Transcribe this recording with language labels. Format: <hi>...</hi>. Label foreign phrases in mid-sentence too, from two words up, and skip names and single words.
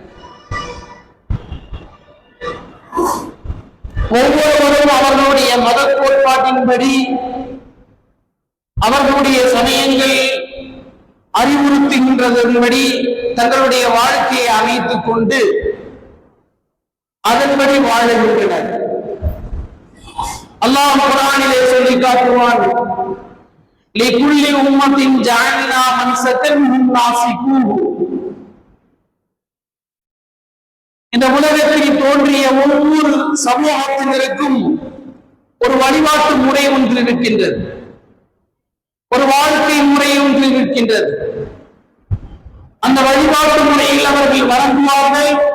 <ta>ஒவ்வொருவரும் அவர்களுடைய மத கோட்பாட்டின்படி, அவர்களுடைய சமயங்கள் அறிவுறுத்துகின்றதன்படி தங்களுடைய வாழ்க்கையை அமைத்துக் கொண்டு அதன்படி வாழுகின்றனர். அல்லாஹ் குர்ஆனிலே சொல்லி காட்டுவான்,</ta> <ar>لِكُلِّ أُمَّةٍ جَعَلْنَا مَنْسَكًا هُمْ نَاسِكُوهُ.</ar> <ta>இந்த உலகத்தில் தோன்றிய ஒவ்வொரு சமூகத்தினருக்கும் ஒரு வழிபாட்டு முறை ஒன்று இருக்கின்றது, ஒரு வாழ்க்கை முறை ஒன்று இருக்கின்றது. அந்த வழிபாட்டு முறையில் அவர்கள் வழங்குவார்கள்.</ta>